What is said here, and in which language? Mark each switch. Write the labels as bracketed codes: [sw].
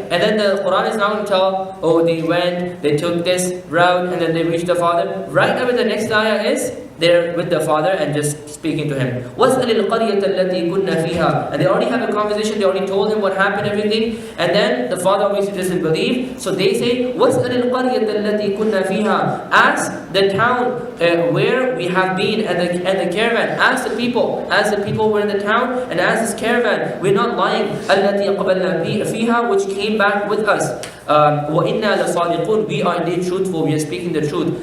[en] And then the Quran is now going to tell, oh, they went, they took this route, and then they reached the father. Right after the next ayah is, they're with the father and just speaking to him. [ar] وَاسْأَلِ الْقَرْيَةَ الَّتِي كُنَّا فِيهَا. [en] And they already have a conversation, they already told him what happened, everything. And then the father obviously doesn't believe. So they say, [ar] وَاسْأَلِ الْقَرْيَةَ الَّتِي كُنَّا فِيهَا. [en] Ask the town where we have been, and the caravan. Ask the people. Ask the people who were in the town, and ask this caravan. We're not lying. [ar] الَّتِي قَبَلْنَا فِيهَا. [en] Which came back with us. [ar] وَإِنَّا لَصَادِقُونَ. [en] We are indeed truthful. We are speaking the truth.